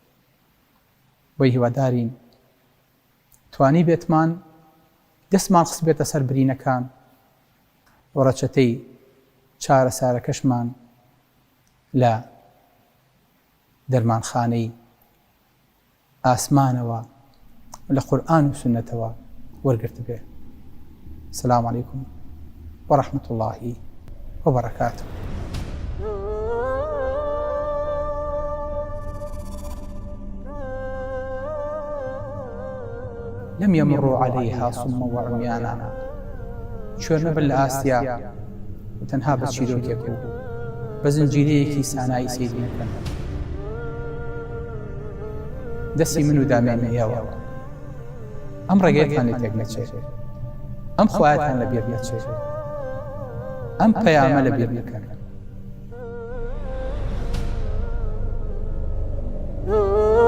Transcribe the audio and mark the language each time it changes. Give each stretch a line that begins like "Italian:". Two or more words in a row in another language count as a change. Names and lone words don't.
Central Kurdish: بۆی هیوادارین توانی بێتمان دەستمان خست بێتە سەر برینەکان و ڕەچەتەی چارەسارەکەشمان لە دەرمانخانەی ئاسمانەوە لە قورئان و سونەتەوە وەرگرت بێ.
Arabic: السلام علیکم ورحمة الله وبركاته. لم يمروا عليها صم وعميانا،
Central Kurdish: کوێر نەبن لە ئاستیا و تەنها بە چیرۆکێک و بە زنجیرەیەکی سانایی سەیری نەکەن. دەستی من و دامێنی ئێوە ئەم ڕێگەیەتان لێ تێک نەچێت، ئەم خوایەتان لە بیر نەچێت، ئەم پەیامە لە بیر نەکەن.